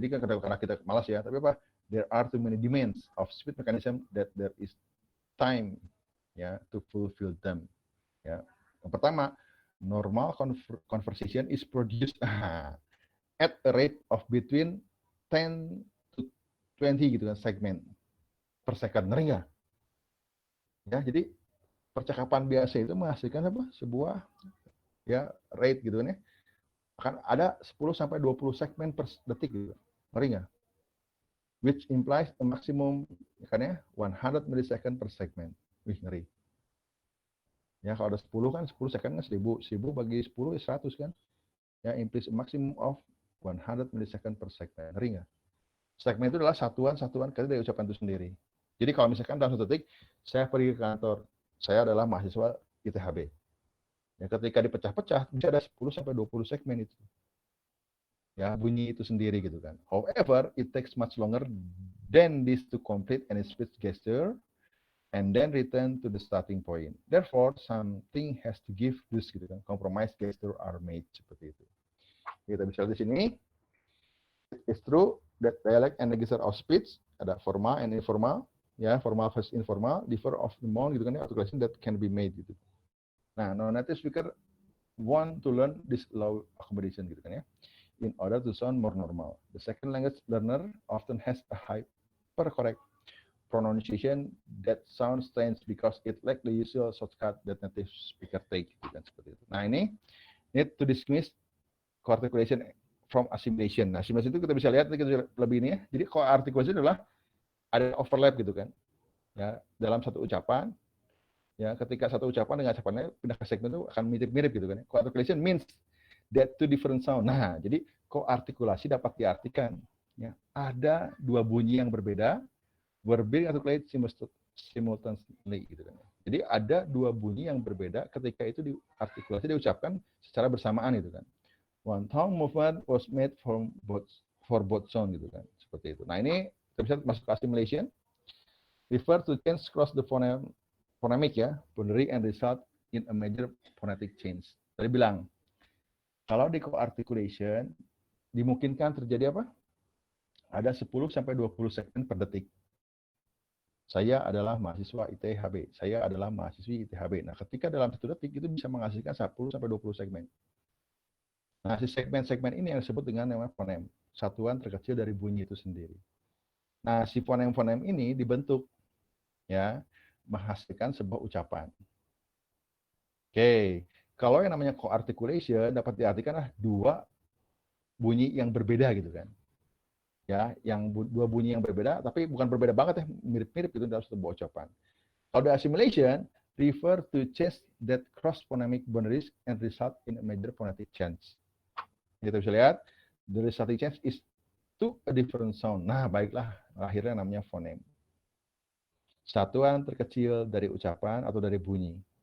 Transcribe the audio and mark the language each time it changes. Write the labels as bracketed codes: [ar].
[id] Jadi kan karena kita malas ya, tapi apa? [en] There are too many demands of speech mechanism that there is time ya to fulfill them. Ya. [id] Yang pertama, [en] normal conversation is produced at a rate of between 10 to 20 gitu kan segmen per second. [id] Ngeri nggak? Ya, jadi percakapan biasa itu menghasilkan apa? Sebuah ya rate gitu kan ya. Akan ada 10 sampai 20 segmen per detik gitu. Ngeri nggak? [en] Which implies a maximum kan ya 100 millisecond per segment. [id] Wih, ngeri. Ya, kalau ada 10 kan 10 second kan 1000. 1000 bagi 10 is 100 kan. [en] Ya, implies a maximum of 100 millisecond per segment. [id] Ngeri nggak? Segmen itu adalah satuan-satuan kali dari ucapan itu sendiri. Jadi kalau misalkan dalam 1 detik, saya pergi ke kantor, saya adalah mahasiswa ITHB. Ya, ketika dipecah-pecah, bisa ada 10 sampai 20 segmen itu. Ya, bunyi itu sendiri gitu kan. [en] However, it takes much longer than this to complete any speech gesture and then return to the starting point. Therefore, something has to give this [id] gitu kan. [en] Compromise gesture are made [id] seperti itu. Kita bisa lihat di sini. [en] It's true that dialect and register of speech ada formal and informal, ya, formal versus informal, differ of the amount gitu kan ya, articulation that can be made gitu. Nah, non-native speaker want to learn this low accommodation gitu kan ya, in order to sound more normal. The second language learner often has a hyper-correct pronunciation that sounds strange because it lacks the usual shortcut that native speaker take. [id] Gitu kan, seperti itu. Nah, ini [en] need to dismiss co-articulation from assimilation. [id] Nah, assimilation itu kita bisa lihat kita lebih ini ya. Jadi co-articulation adalah ada overlap gitu kan. Ya, dalam satu ucapan, ya, ketika satu ucapan dengan ucapannya pindah ke segmen itu akan mirip-mirip gitu kan. [en] Co-articulation means that two different sound. [id] Nah, jadi co-artikulasi dapat diartikan ya, ada dua bunyi yang berbeda, [en] were being articulated simultaneously [id] gitu kan. Jadi ada dua bunyi yang berbeda ketika itu diartikulasi diucapkan secara bersamaan gitu kan. [en] One tongue movement was made for both sound [id] gitu kan. Seperti itu. Nah, ini kita bisa masuk ke assimilation. [en] Refer to change across the phonemic ya, boundary and result in a major phonetic change. [id] Tadi bilang kalau di co-articulation dimungkinkan terjadi apa? Ada 10 sampai 20 segmen per detik. Saya adalah mahasiswa ITHB. Saya adalah mahasiswi ITHB. Nah, ketika dalam 1 detik itu bisa menghasilkan 10 sampai 20 segmen. Nah, si segmen-segmen ini yang disebut dengan nama fonem, satuan terkecil dari bunyi itu sendiri. Nah, si fonem-fonem ini dibentuk ya, menghasilkan sebuah ucapan. Oke, kalau yang namanya co-articulation dapat diartikan dua bunyi yang berbeda gitu kan. Ya, yang dua bunyi yang berbeda tapi bukan berbeda banget ya, mirip-mirip gitu dalam sebuah ucapan. [en] Kalau the assimilation refer to change that cross phonemic boundaries and result in a major phonetic change. [id] Kita bisa lihat [en] the resulting change is to a different sound. [id] Nah, baiklah, akhirnya namanya fonem. Satuan terkecil dari ucapan atau dari bunyi.